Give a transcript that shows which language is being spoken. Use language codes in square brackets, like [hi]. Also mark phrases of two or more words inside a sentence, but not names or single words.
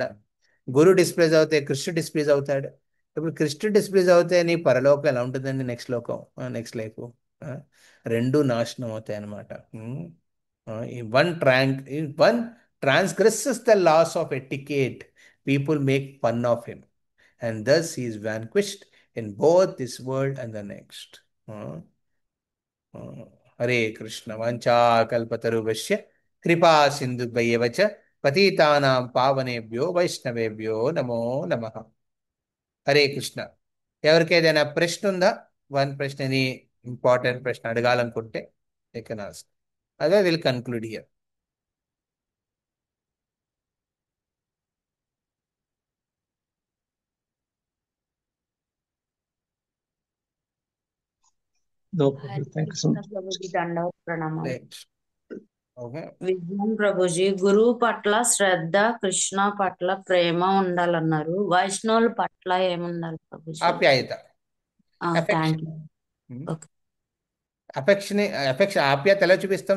[te] గురువు డిస్ప్లీజ్ అవుతే కృష్ణుడు డిస్ప్లీజ్ అవుతాడు. ఇప్పుడు కృష్ణుడు డిస్ప్లీజ్ అవుతే నీ పరలోకం ఎలా ఉంటుందండి? నెక్స్ట్ లోకం, [en] next life, [te] రెండు నాశనం అవుతాయి అనమాట. [en] one transgresses the laws of etiquette, people make fun of him, and thus he is vanquished in both this world and the next. [sa] Uh, హరే కృష్ణ వంచాకల్పతరుభ్య కృపా సింధుభ్యవ చ పతితానాం పావనేభ్యో వైష్ణవేభ్యో నమో నమః. హరే కృష్ణ. [te] ఎవరికి ఏదైనా ప్రశ్న ఉందా? వన్ ప్రశ్నని, ఇంపార్టెంట్ ప్రశ్న అడగాలనుకుంటే [en] you can ask. అదే will conclude here. No problem. [sa] హరే [en] Thank you so [sa] కృష్ణ [en] much. [te] ప్రభుజీ దండవత్ ప్రణామాలు. ఓకే. విజ్ఞాన్ ప్రభుజీ గురువు పట్ల శ్రద్ధ, కృష్ణ పట్ల ప్రేమ ఉండాలన్నారు. వైష్ణవుల పట్ల ఏముండాలి ప్రభుజీ? ఆప్యాయత, [en] థ్యాంక్ [te] ఎఫెక్షన్. [en] you. okay. [te] ఎఫెక్షన్ ఆప్యాయత ఎలా చూపిస్తాం?